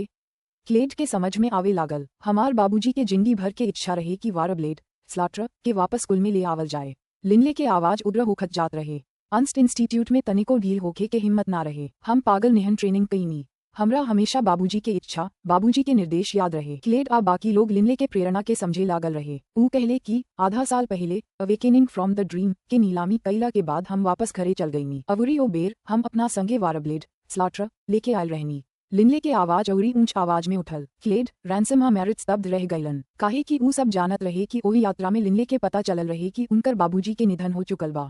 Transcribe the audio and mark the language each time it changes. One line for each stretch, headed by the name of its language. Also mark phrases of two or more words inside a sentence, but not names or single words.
Bhojpuri: क्लेड के समझ में आवे लागल। हमार बाबूजी के जिंदगी भर के इच्छा रहे कि वारब्लेड स्लाटर के वापस कुल में ले आवल जाए। लिनले के आवाज उग्र होखत जात रहे। अंस्ट इंस्टीट्यूट में तनिको ढील होखे के हिम्मत ना रहे। हम पागल निहन ट्रेनिंग कईनी। हमरा हमेशा बाबूजी के इच्छा बाबूजी के निर्देश याद रहे। क्लेड आ बाकी लोग लिनले के प्रेरणा के समझे लागल रहे। ऊ कहले कि आधा साल पहले अवेकेनिंग फ्रॉम द ड्रीम के नीलामी कैला के बाद हम वापस घरे चल गईनी। अवूरी ओ बेर हम अपना संगे वारब्लेड स्लाटर लेके आयल रहनी। लिनले के आवाज अवरी ऊंच आवाज में उठल। क्लेड रैंसम आ मेरिट स्तब्ध रह गईलन। काहे कि ऊ सब जानत रहे कि ओही यात्रा में लिनले के पता चलल रहे कि उनकर बाबूजी के निधन हो चुकल बा।